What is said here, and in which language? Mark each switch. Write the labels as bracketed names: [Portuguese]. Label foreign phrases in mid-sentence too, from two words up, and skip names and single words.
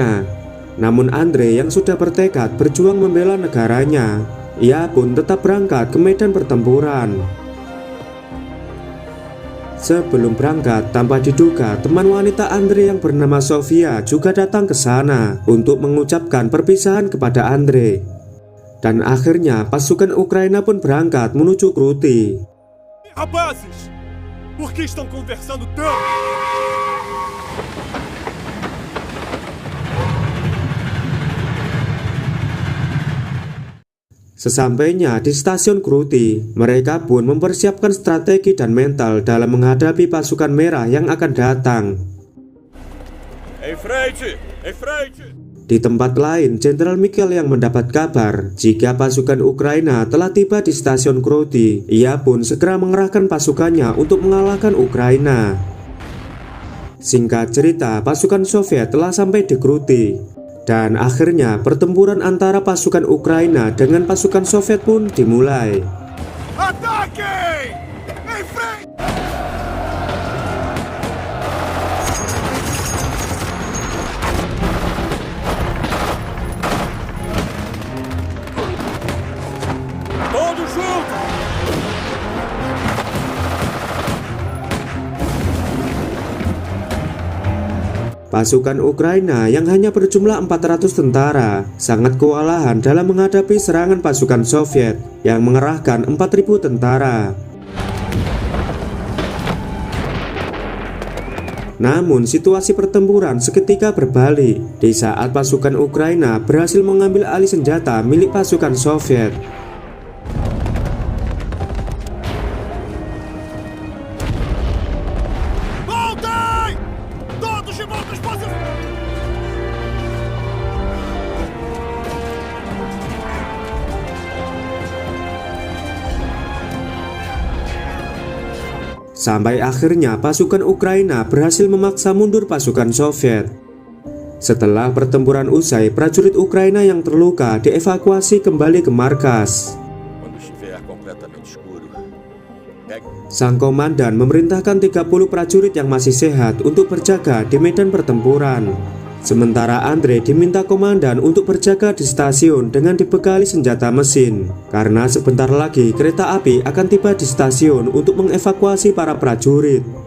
[Indonesian] Namun Andrei yang sudah bertekad berjuang membela negaranya Ia pun tetap berangkat ke medan pertempuran. Sebelum berangkat, tanpa diduga teman wanita Andre yang bernama Sofia juga datang ke sana untuk mengucapkan perpisahan kepada Andre. Dan akhirnya pasukan Ukraina pun berangkat menuju Kruti. [Portuguese] Rapazes, por que estão conversando tanto? [Indonesian] Sesampainya di stasiun Kruti, mereka pun mempersiapkan strategi dan mental dalam menghadapi pasukan merah yang akan datang. [Portuguese] Em frente! Em frente! [Indonesian] Di tempat lain, Jenderal Mikhail yang mendapat kabar jika pasukan Ukraina telah tiba di stasiun Kruti, ia pun segera mengerahkan pasukannya untuk mengalahkan Ukraina. Singkat cerita, pasukan Soviet telah sampai di Kruti. Dan akhirnya pertempuran antara pasukan Ukraina dengan pasukan Soviet pun dimulai. [Portuguese] Ataque! Em frente! Todos juntos! [Indonesian] Pasukan Ukraina yang hanya berjumlah 400 tentara sangat kewalahan dalam menghadapi serangan pasukan Soviet yang mengerahkan 4.000 tentara. Namun situasi pertempuran seketika berbalik di saat pasukan Ukraina berhasil mengambil alih senjata milik pasukan Soviet. [Portuguese] Voltem! Todos de volta às posições! [Indonesian] Sampai akhirnya pasukan Ukraina berhasil memaksa mundur pasukan Soviet. Setelah pertempuran usai, prajurit Ukraina yang terluka dievakuasi kembali ke markas. [Portuguese] Quando estiver completamente escuro, [Indonesian] Sang komandan memerintahkan 30 prajurit yang masih sehat untuk berjaga di medan pertempuran. Sementara Andre diminta komandan untuk berjaga di stasiun dengan dibekali senjata mesin, karena sebentar lagi kereta api akan tiba di stasiun untuk mengevakuasi para prajurit.